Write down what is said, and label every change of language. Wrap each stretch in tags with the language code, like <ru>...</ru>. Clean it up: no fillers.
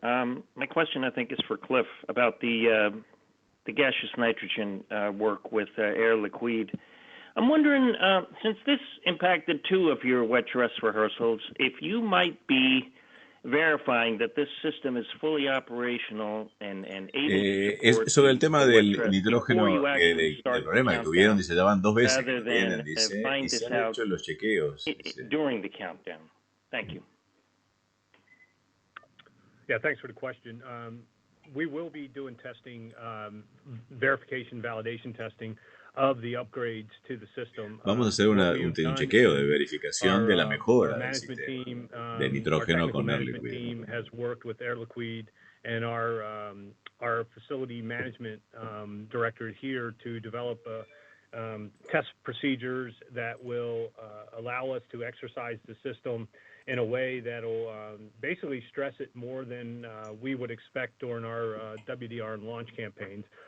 <en>My question, I think, is for Cliff about the gaseous nitrogen work with Air Liquide. I'm wondering, since this impacted 2 of your wet dress rehearsals, if you might be verifying that this system is fully operational and able to</en> <es>sobre el tema del nitrógeno, del problema que tuvieron, dice, ya van 2 veces que tienen, dice, y se han hecho los chequeos.</es> <en>During the countdown. Thank you. Yeah, thanks for the question. We will be doing testing, verification, validation testing of the upgrades to the system.</en> <es>Vamos a hacer un chequeo de verificación de la mejora del sistema de nitrógeno con Air Liquide.</es> <en>Our team has worked with Air Liquide and our facility management director here to develop test procedures that will allow us to exercise the system in a way that'll basically stress it more than we would expect during our WDR and launch campaigns.</en>